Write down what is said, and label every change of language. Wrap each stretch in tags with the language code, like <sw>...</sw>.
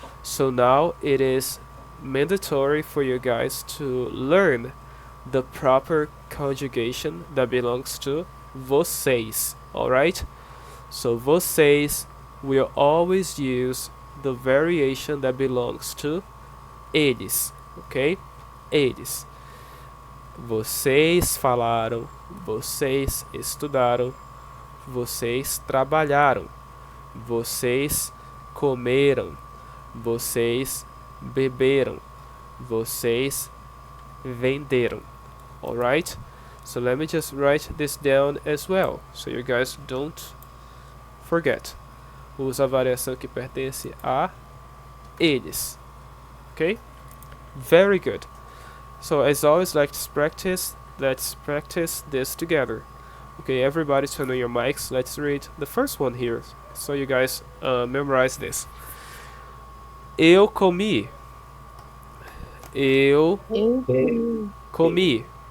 <en>So now it is mandatory for you guys to learn the proper conjugation that belongs to vocês, alright? So vocês will always use the variation that belongs to eles, okay?</en> <pt>Eles. Vocês falaram, vocês estudaram, vocês trabalharam, vocês comeram, vocês beberam, vocês venderam.</pt> <en>Alright? So let me just write this down as well, so you guys don't forget.</en> <pt>Usa a variação que pertence a eles.</pt> <en>Okay? Very good. So as always, let's practice this together. Okay, everybody turn on your mics. Let's read the first one here, so you guys memorize this.</en> <pt>Eu comi. Eu comi.</pt>